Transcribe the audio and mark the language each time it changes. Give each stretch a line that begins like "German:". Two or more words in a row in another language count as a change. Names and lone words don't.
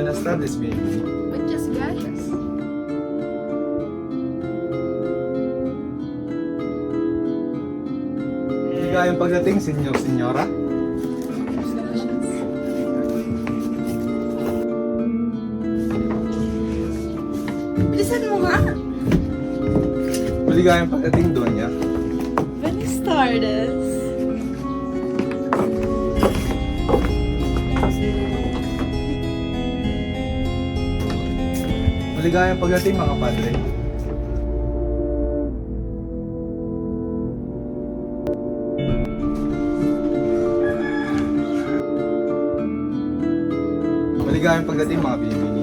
Spanish: tardes, baby. Muchas gracias.
Filipino: Maligayang pagdating,
Spanish: senyor, senyora.
Filipino: Bilisan mo nga. Maligayang pagdating, Donya.
Spanish: Buenas tardes.
Filipino: Maligayang pagdating, mga padre. Maligayang pagdating, mga binibini.